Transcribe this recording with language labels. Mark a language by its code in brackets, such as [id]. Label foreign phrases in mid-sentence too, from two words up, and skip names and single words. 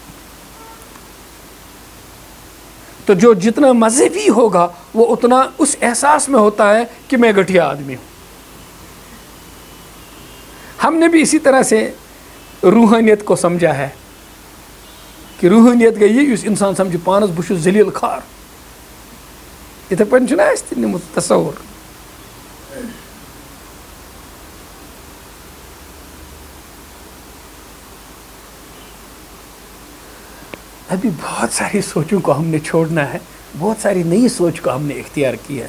[ur] تو جو جتنا مذہبی ہوگا وہ اتنا اس احساس میں ہوتا ہے کہ میں گھٹیا آدمی ہوں. ہم نے بھی اسی طرح سے روحانیت کو سمجھا ہے کہ روحانیت گئی اس انسان [ks] سمجھ پانس بشو ذلیل خار. اتھے پن چھنا اس تصور. [ur] ابھی بہت ساری سوچوں کو ہم نے چھوڑنا ہے، بہت ساری نئی سوچ کو ہم نے اختیار کیا ہے.